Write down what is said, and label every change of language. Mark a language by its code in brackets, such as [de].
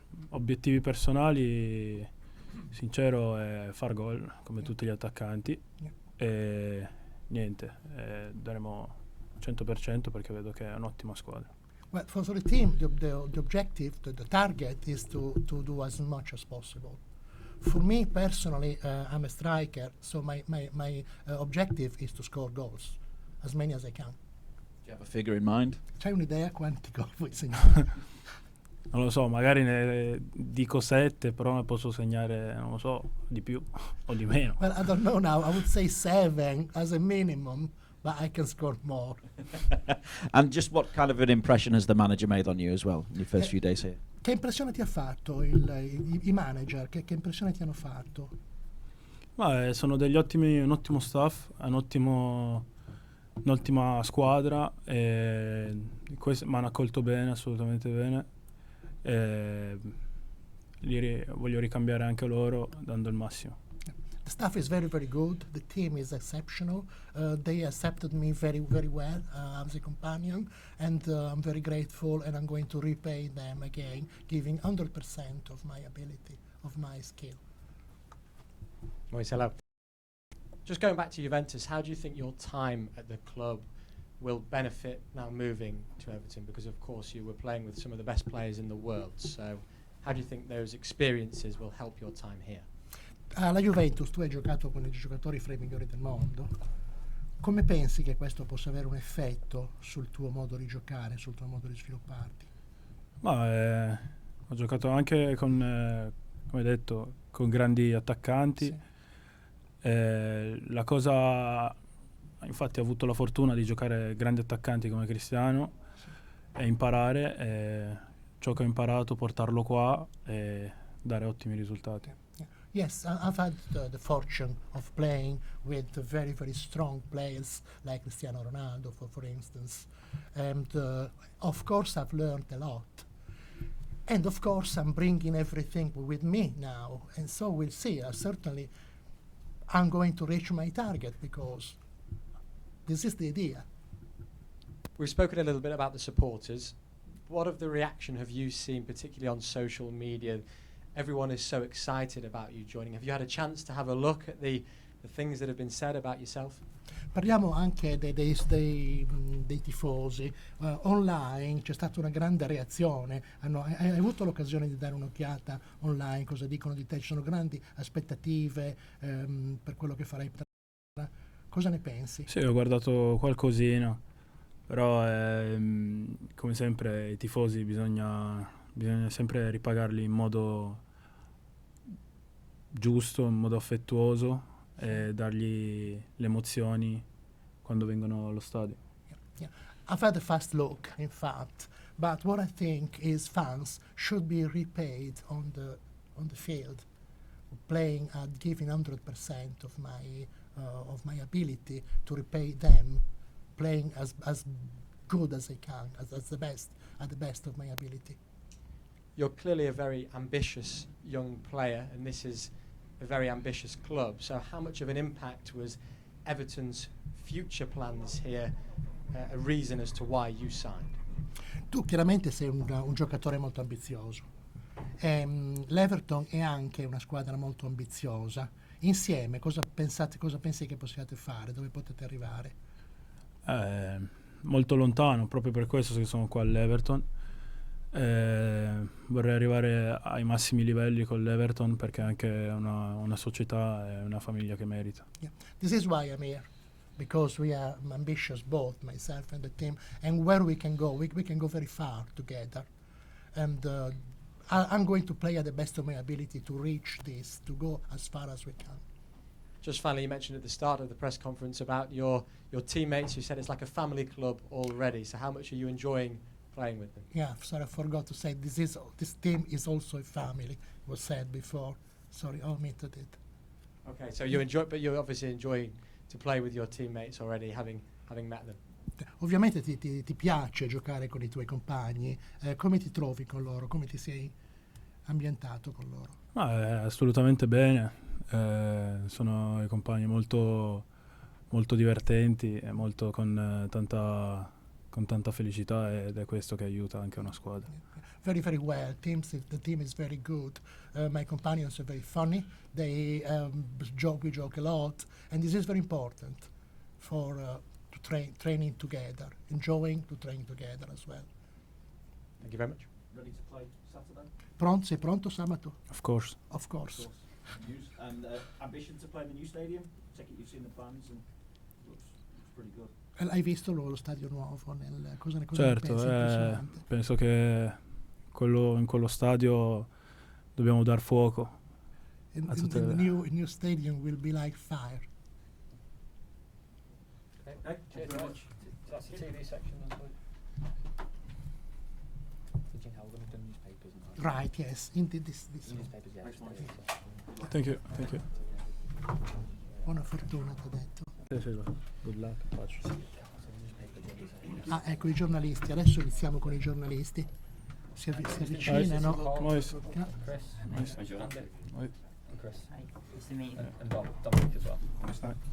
[it] Obiettivi personali, sincero, è far gol come tutti gli attaccanti. E niente, daremo 100% perché vedo che è un'ottima squadra. [en] Well, for the team, the objective, the target is to do as much as possible. For me personally, I'm a striker, so my objective is to score goals, as many as I can. Do you have a figure in mind? [it] C'hai un'idea quanti gol vuoi segnare? Non lo so, magari ne dico 7, però ne posso segnare, non lo so, di più o di meno. [en] Well, I don't know now. I would say 7 as a minimum, but I can score more. And just what kind of an impression has the manager made on you as well in your first few days here? [it] Che impressione ti ha fatto i manager? Che impressione ti hanno fatto? Ma sono un ottimo staff, un'ottima squadra e mi hanno accolto bene, assolutamente bene. E voglio ricambiare anche loro dando il massimo. [en] The staff is very, very good. The team is exceptional. They accepted me very, very well as a companion, and I'm very grateful, and I'm going to repay them again, giving 100% of my ability, of my skill. Moise, hello. Just going back to Juventus, how do you think your time at the club will benefit now moving to Everton? Because of course you were playing with some of the best players in the world, so how do you think those experiences will help your time here? [it] Alla Juventus tu hai giocato con i giocatori fra i migliori del mondo. Come pensi che questo possa avere un effetto sul tuo modo di giocare, sul tuo modo di svilupparti? Ma ho giocato anche con, come detto, con grandi attaccanti. Sì. La cosa, infatti, ho avuto la fortuna di giocare grandi attaccanti come Cristiano e imparare ciò che ho imparato, portarlo qua e dare ottimi risultati. [en] Yes, I've had the fortune of playing with very, very strong players like Cristiano Ronaldo, for instance. And of course, I've learned a lot. And of course, I'm bringing everything with me now. And so we'll see. Certainly, I'm going to reach my target because this is the idea. We've spoken a little bit about the supporters. What of the reaction have you seen, particularly on social media? Everyone is so excited about you joining. Have you had a chance to have a look at the things that have been said about yourself? [it] Parliamo anche dei tifosi. Online c'è stata una grande reazione. Hai avuto l'occasione di dare un'occhiata online? Cosa dicono di te? Ci sono grandi aspettative per quello che farai. Cosa ne pensi? Sì, ho guardato qualcosina, però come sempre i tifosi bisogna sempre ripagarli in modo giusto, in modo affettuoso e dargli le emozioni quando vengono allo stadio. [en] Yeah. I've had a fast look, in fact, but what I think is fans should be repaid on the field, playing at giving 100% of my ability to repay them, playing as good as I can, as the best, at the best of my ability. You're clearly a very ambitious young player, and this is a very ambitious club. So how much of an impact was Everton's future plans here a reason as to why you signed? [it] Tu chiaramente sei un giocatore molto ambizioso. L'Everton è anche una squadra molto ambiziosa. Insieme cosa pensi che possiate fare? Dove potete arrivare? Molto lontano, proprio per questo che sono qua all'Everton. Vorrei arrivare ai massimi livelli con l'Everton, perché è anche una società e una famiglia che merita. [en] Yeah. This is why I'm here, because we are ambitious, both myself and the team, and where we can go very far together. And I'm going to play at the best of my ability to reach this, to go as far as we can. Just finally, you mentioned at the start of the press conference about your teammates. You said it's like a family club already. So how much are you enjoying playing with them? Yeah, sorry, I forgot to say this team is also a family. It was said before. Sorry, I omitted it. Okay, so you enjoy, but you're obviously enjoying to play with your teammates already, having met them. [it] Ovviamente ti piace giocare con i tuoi compagni. Come ti trovi con loro? Come ti sei ambientato con loro? Assolutamente bene. Sono i compagni molto, molto divertenti e molto con tanta felicità, ed è questo che aiuta anche una squadra. [en] Very, very well. The team is very good. My companions are very funny. We joke a lot, and this is very important for training together, enjoying to train together as well. Thank you very much. Ready to play Saturday? [it] Sei pronto sabato? [en] Of course. Of course. And ambition to play in the new stadium? Take it you've seen the plans and looks pretty good. [it] Hai visto lo stadio nuovo? Cosa ne Certo, pensi? Impressionante. penso che in quello stadio dobbiamo dar fuoco. [en] The new stadium will be like fire. Okay. Cheers very much. That's the TV section as well. Right, yes. Indeed, this Thank you. [it] Buona fortuna, ti ho detto. [en] Good luck. [it] Ecco i giornalisti. Adesso iniziamo con i giornalisti. Si avvicinano. [en] Moise. No. Chris. Nice. Nice. Moise. Chris. Nice to meet you. And Dominic as well.